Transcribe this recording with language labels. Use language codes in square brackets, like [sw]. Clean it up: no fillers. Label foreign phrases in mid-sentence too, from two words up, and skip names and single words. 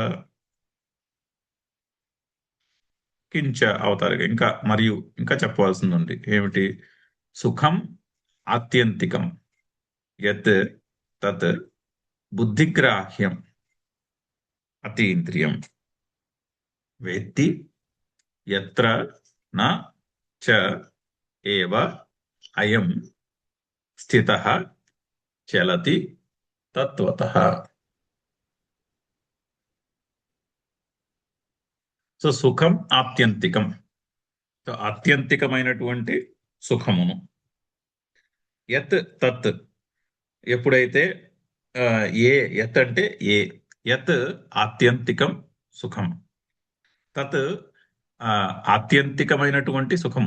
[te] కించ అవతారిక, ఇంకా చెప్పవలసింది ఉంది. ఏమిటి? [sa] సుఖం ఆత్యంతికం యత్ తత్ బుద్ధిగ్రాహ్యం అతీంద్రియం వేత్తి యత్ర న చ ఏవ అయం స్థితః చలతి తత్వతః. సో సుఖం ఆత్యంతికం. [te] సో ఆత్యంతికమైనటువంటి సుఖమును. [sa] యత్ తత్ [te] ఎప్పుడైతే ఏ యత్ అంటే ఏ [sa] యత్ ఆత్యంతికం సుఖం, తత్ [te] ఆత్యంతికమైనటువంటి సుఖము.